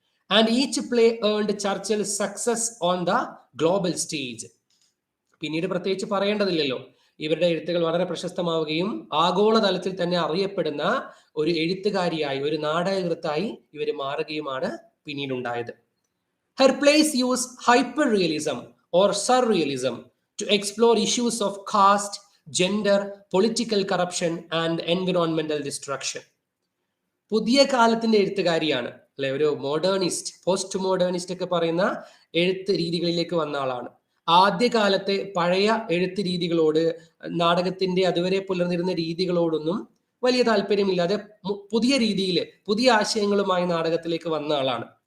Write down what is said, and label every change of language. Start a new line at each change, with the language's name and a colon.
English: And each play earned Churchill success on the global stage.
Malayalam: പിന്നീട് പ്രത്യേകിച്ച് പറയേണ്ടതില്ലല്ലോ, ഇവരുടെ എഴുത്തുകൾ വളരെ പ്രശസ്തമാവുകയും ആഗോളതലത്തിൽ തന്നെ അറിയപ്പെടുന്ന ഒരു എഴുത്തുകാരിയായി, ഒരു നാടകകൃത്തായി ഇവർ മാറുകയുമാണ് പിന്നീടുണ്ടായത്.
English: Her plays use hyperrealism or surrealism to explore issues of caste, gender, political corruption and environmental destruction.
Malayalam: പുതിയ കാലത്തിന്റെ എഴുത്തുകാരിയാണ് അല്ലെ, ഒരു മോഡേണിസ്റ്റ്, പോസ്റ്റ് മോഡേണിസ്റ്റ് ഒക്കെ പറയുന്ന എഴുത്ത് രീതികളിലേക്ക് വന്ന ആളാണ്. ആദ്യകാലത്തെ പഴയ എഴുത്ത് രീതികളോട്, നാടകത്തിന്റെ അതുവരെ പുലർന്നിരുന്ന രീതികളോടൊന്നും വലിയ താല്പര്യമില്ലാതെ പുതിയ രീതിയിൽ, പുതിയ ആശയങ്ങളുമായി നാടകത്തിലേക്ക് വന്ന ആളാണ്.